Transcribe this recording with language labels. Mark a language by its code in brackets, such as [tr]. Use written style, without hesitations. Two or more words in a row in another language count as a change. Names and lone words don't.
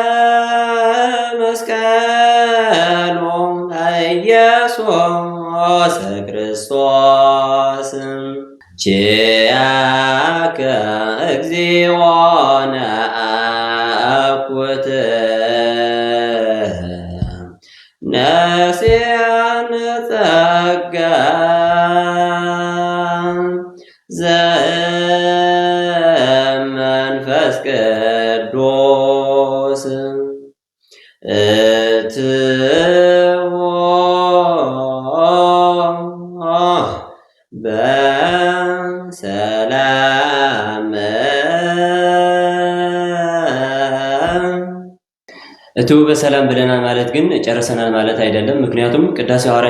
[gez] መስቀሉ ኢየሱስ ክርስቶስ ኪያከ እግዚኦ ነአኩት ነሲአነ ጸጋ ዘመንፈስ ቅዱስ እትዎ በሰላም እቱ በሰላም [am] ብለናል ማለት ግን ጨርሰናል ማለት አይደለም። ምክንያቱም ቅዳሴ ሐዋርያት